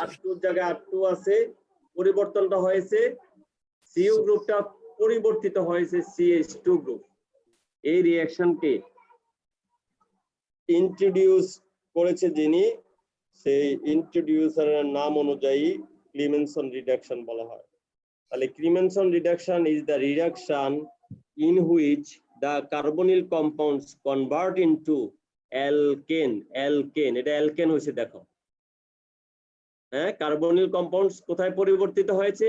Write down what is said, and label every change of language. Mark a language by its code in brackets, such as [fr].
[bn] আর টুর জায়গায় আর টু আছে। পরিবর্তনটা হয়েছে CO গ্রুপটা পরিবর্তিত হয়েছে CH2 গ্রুপ। এই রিঅ্যাকশনকে ইন্ট্রোডিউস করেছে যিনি, সেই ইন্ট্রোডিউসারের নাম অনুযায়ী ক্লিমেনসন রিডাকশন বলা হয়। [en] তাহলে Clemmensen reduction is the reduction in which the carbonyl compounds convert into alkane। [bn] এটা অ্যালকেন হয়েছে দেখো, হ্যাঁ কার্বনিল কম্পাউন্ডস কোথায় পরিবর্তিত হয়েছে?